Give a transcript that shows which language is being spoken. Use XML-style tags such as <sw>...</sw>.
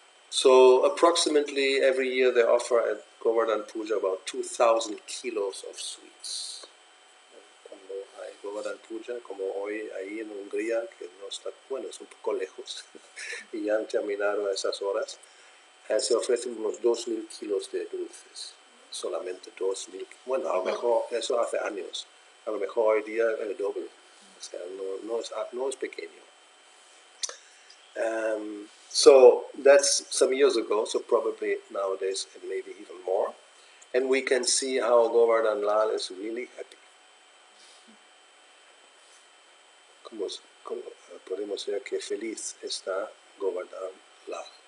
<en>So approximately every year they offer at Govardhan Puja about 2,000 kilos of sweets.</en> <es>Cuando hay Govardhan Puja, como hoy ahí en Hungría, que no está, bueno, es un poco lejos, y ya han terminado a esas horas, se ofrecen unos 2,000 kilos de dulces. Solamente 2,000. Bueno, a lo mejor, eso hace años, a lo mejor hoy día el doble. O sea, no es pequeño.</es> <en>So that's some years ago, so probably nowadays it may be even more. And we can see how Govardhan Lal is really happy.</en> <es>Como podemos ver que feliz está Govardhan Lal.</es>